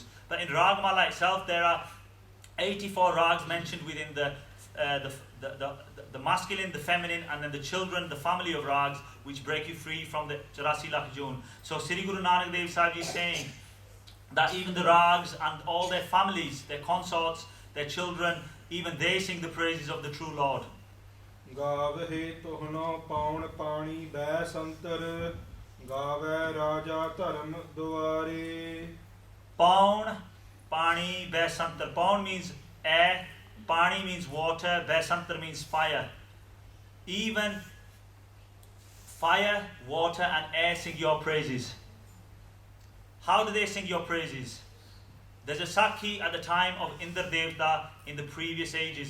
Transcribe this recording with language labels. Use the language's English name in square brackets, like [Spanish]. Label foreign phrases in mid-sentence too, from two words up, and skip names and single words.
[English] But in Ragmala itself, there are 84 rags mentioned within the masculine, the feminine, and then the children, the family of rags, which break you free from the 84 lakh June. So Sri Guru Nanak Dev Sahib Ji is saying that even the rags and all their families, their consorts, their children, even they sing the praises of the true Lord. [Punjabi] ਗਾਵਹਿ ਤੋਹਨੋ ਪਾਉਣ ਪਾਣੀ ਬੈ ਸੰਤਰ ਗਾਵੈ ਰਾਜਾ ਧਰਮ ਦੁਆਰੇ. ਪਉਣ, ਪਾਣੀ, ਬੈਸੰਤਰ. [English] Paun means air, pani means water, besantar means fire. Even fire, water and air sing your praises. How do they sing your praises? There's a Sakhi at the time of Indra Devta in the previous ages.